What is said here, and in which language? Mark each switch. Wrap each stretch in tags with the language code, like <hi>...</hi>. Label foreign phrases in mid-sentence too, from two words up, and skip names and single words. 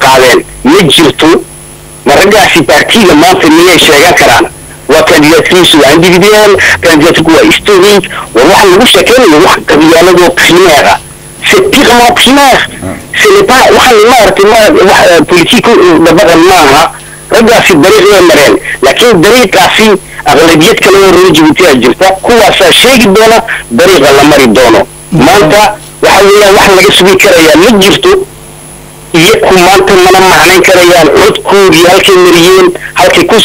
<so>qaadeen ma jirto maragaasi baartiga maanta miyay sheegan karaan waa kandidaatkiisu waa individual kandidaatku waa historique waa waxa lagu sheekeynayo wax qabiyaaladoo</so> <fr>primaire c'est purement primaire ce n'est pas</fr> <so>waxa maaragtay politique dabaqan maaha raggaasi dariiqay mareen laakiin dariiqaasi aqlabiyad kale oo reer Djibouti jirta kuwaasaa sheegi doona dariiqa la mari doono maanta waxa weeyaan wax laga sugi karayaa ma jirto iyaku maanta mana macnayn karayaan codkoodii halkay mariyeen halkay ku</so>